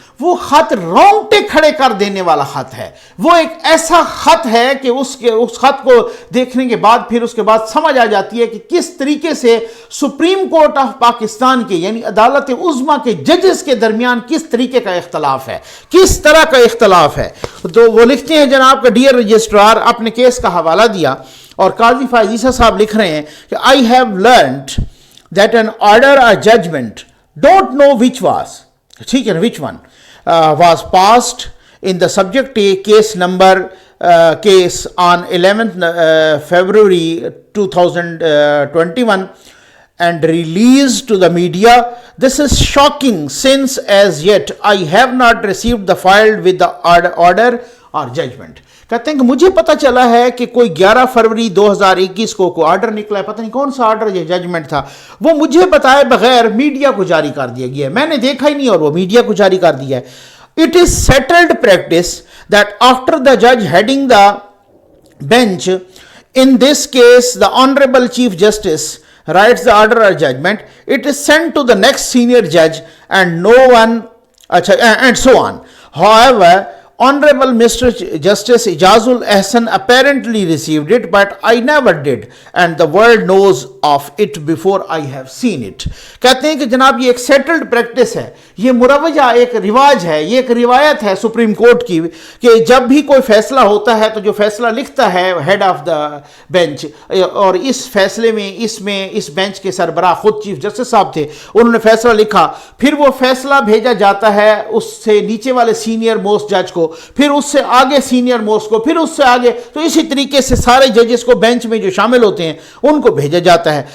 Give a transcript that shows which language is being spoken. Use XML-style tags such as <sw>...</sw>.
<ur>وہ خط رونگٹے کھڑے کر دینے والا خط ہے. وہ ایک ایسا خط ہے کہ اس خط کو دیکھنے کے بعد پھر اس کے بعد سمجھ آ جاتی ہے کہ کس طریقے سے سپریم کورٹ آف پاکستان کے یعنی عدالت عظمیٰ کے ججز کے درمیان کس طریقے کا اختلاف ہے، کس طرح کا اختلاف ہے. تو وہ لکھتے ہیں جناب کا ڈیئر رجسٹرار، اپنے کیس کا حوالہ دیا اور قاضی فائز عیسیٰ صاحب لکھ رہے ہیں کہ</ur> <en>I have learned that an order or judgment, don't know which was,</en> <ur>ٹھیک ہے</ur> <en>which one, was passed in the subject case number case on 11th February 2021 and released to the media. This is shocking since as yet I have not received the file with the order or judgment.</en> <ur>کہتے ہیں کہ مجھے پتہ چلا ہے کہ کوئی 11 فروری 2021 کو کوئی آرڈر نکلا ہے، پتہ نہیں کون سا آرڈر یا ججمنٹ تھا، وہ مجھے بتائے بغیر میڈیا کو جاری کر دیا گیا ہے. میں نے دیکھا ہی نہیں اور وہ میڈیا کو جاری کر دیا ہے.</ur> <en>It is settled practice that after the judge heading the bench, in this case the Honorable Chief Justice, writes the order or judgment, it is sent to the next senior judge and no one, and so on. However, Honorable Mr. Justice Ijazul Ahsan apparently received it, but I never did, and the world knows of it before I have seen it.</en> <ur>کہتے ہیں کہ جناب یہ ایک settled practice ہے، یہ مروجہ ایک رواج ہے، یہ ایک روایت ہے سپریم کورٹ کی کہ جب بھی کوئی فیصلہ ہوتا ہے تو جو فیصلہ لکھتا ہے ہیڈ آف دا بینچ، اور اس فیصلے میں اس بینچ کے سربراہ خود چیف جسٹس صاحب تھے، انہوں نے فیصلہ لکھا، پھر وہ فیصلہ بھیجا جاتا ہے اس سے نیچے والے سینئر موسٹ جج کو، پھر اس سے آگے سینئر موسٹ کو، پھر اس سے آگے، تو اسی طریقے سے سارے ججز کو بینچ میں جو شامل ہوتے ہیں ان کو بھیجا جاتا ہے.</ur>